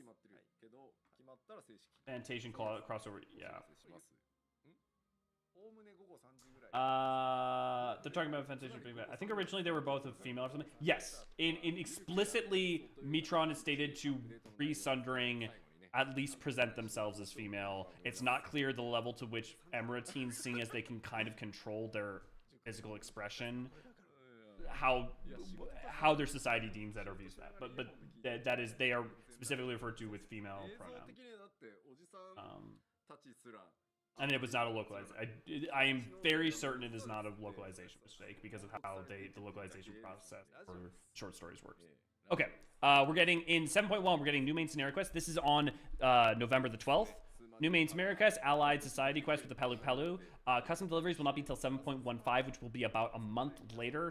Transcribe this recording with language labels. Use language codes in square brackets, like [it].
[ja] 体決まってるけど、決まったら正式 [en] Annotation crossover. Yeah. [ja] します。おおむね午後3時ぐらい。 [en] They're talking about Fantasia being bad. I think originally they were both a female or something. Yes, in explicitly, Metron is stated to pre-sundering at least present themselves as female. It's not clear the level to which Emirates, seeing as they can kind of control their physical expression, how their society deems that or views that. But that is, they are specifically referred to with female [ja] 映像 [en] pronoun. [ja] 的にだっておじさんたちすら [en] And it was not a localized. I am very certain it is not a localization mistake because of how the localization process for short stories works. Okay, we're getting in 7.1. We're getting new main scenario quest. This is on November the 12th. New main scenario quest, allied society quest with the Pelu Pelu. Custom deliveries will not be until 7.15, which will be about a month later.